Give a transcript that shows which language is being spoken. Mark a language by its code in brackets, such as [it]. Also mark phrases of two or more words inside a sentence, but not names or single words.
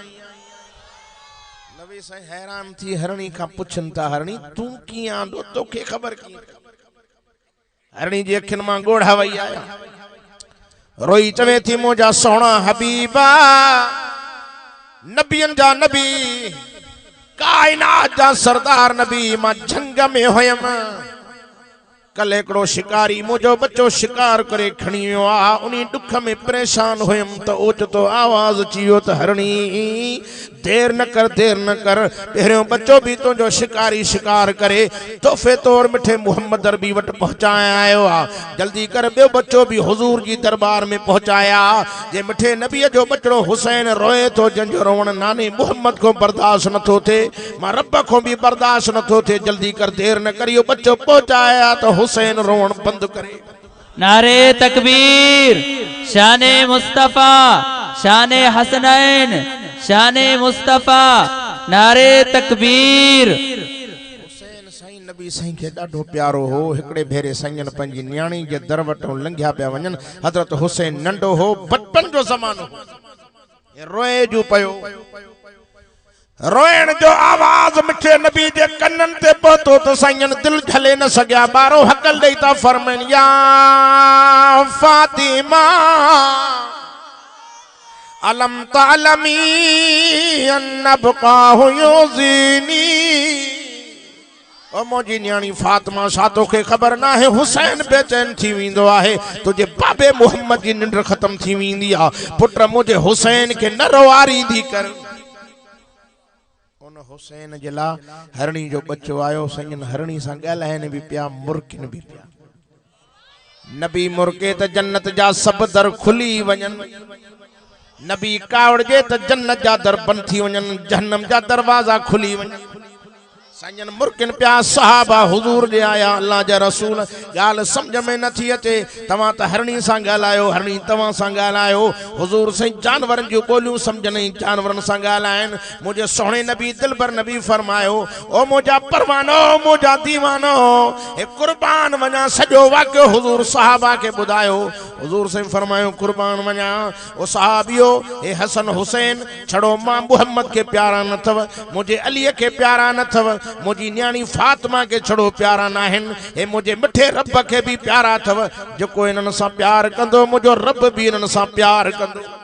[sd] नबी साईं हैरान थी हरणी खां पुछनि था हरणी तूं कीअं आंदो तोखे ख़बर कीअं हरणी जी अखियुनि मां ॻोढ़ा वई आया रोई चवे थी मुझा सोना हबीबा नबियन जा नबी कायनात जा सरदार नबी मां जंग में हुयम कल एकड़ो शिकारी मुझो बच्चो शिकार करे खणी वियो आ उनी दुख में परेशान हुयम त ओचतो आवाज अची वियो त हरणी देर न कर पहिरियों बच्चो भी तुझो शिकारी शिकार करे तोहफे तौर मिठे मोहम्मद अरबी वट पहुंचाया आयो आ जल्दी कर ॿियो बच्चो भी हुजूर जी दरबार में पहुंचाया जे मिठे नबी जो बचड़ो हुसैन रोए तो जंजो रोवण नाने मोहम्मद को बर्दाश्त नथो थे मां रब को भी बर्दाश्त नथो थे जल्दी कर देर न करियो बच्चो पहुंचाया तो हुसैन रोवण बंद करे [ur] نعرہ تکبیر شان مصطفیٰ شان حسنین شان مصطفیٰ نعرہ تکبیر [sd] हुसैन साईं नबी साईं के ॾाढो प्यारो हो हिकड़े भेरे साईं पंहिंजी न्याणी जे दर वटों लंघिया पिया वञनि हज़रत हुसैन नंढो हो बचपन जो ज़मानो रोए जो पयो रोएण जो आवाज मिठे नबी जे कन्नन ते पहुतो तो साईं दिल झले न सघिया ॿारो हकल ॾेई था फरमाइनि या फातिमा [ar] ألم تعلمي أن بكاءه يؤذيني [sd] ओ मोजी न्याणी फातिमा छा तोखे ख़बर न आहे हुसैन बेचैन थी वेंदो आहे तुझे बाबे मोहम्मद जी निंड ख़त्म थी वेंदी आहे पुट मुझे हुसैन के न रोवारी दी कर उन हुसैन जे ला हरणी जो बच्चो आयो संजन हरणी सां ॻाल्हाइनि भी पिया मुर्किन भी पिया नबी मुर्के त जन्नत जा सब दर खुली वञनि नबी कावड़जे त जन्नत जा दर बंद थी वञनि जहन्नम जा दरवाजा खुली वञनि साईं मुर्किन पिया सहाबा हुजूर दे आया अल्लाह जा रसूल गाल समझ में नथी अचे तवा त हरणी सां ॻाल्हायो हरणी तवा सां ॻाल्हायो हुजूर साईं जानवरनि जूं ॿोलियूं सम्झ नहीं जानवरनि सां ॻाल्हाइनि मुंहिंजे सोहणे नबी दिलबर नबी फरमायो ओ मुंहिंजा परवानो मुंहिंजा दीवानो हे कुर्बान वञा सॼो वाक़ियो हुजूर सहाबा खे ॿुधायो हुजूर साईं फरमायो कुर्बान वञा ओ सहाबियो हे हसन हुसैन छड़ो मां मुहम्मद खे प्यारा न अथव मुंहिंजे अलीअ खे प्यारा न अथव मुझी न्याणी फातिमा के छड़ो प्यारा नाहिन हे मुझे मिठे रब के भी प्यारा थव जो इन्हन सां प्यार कंदो मुझो रब भी इन्हन सां प्यार कंदो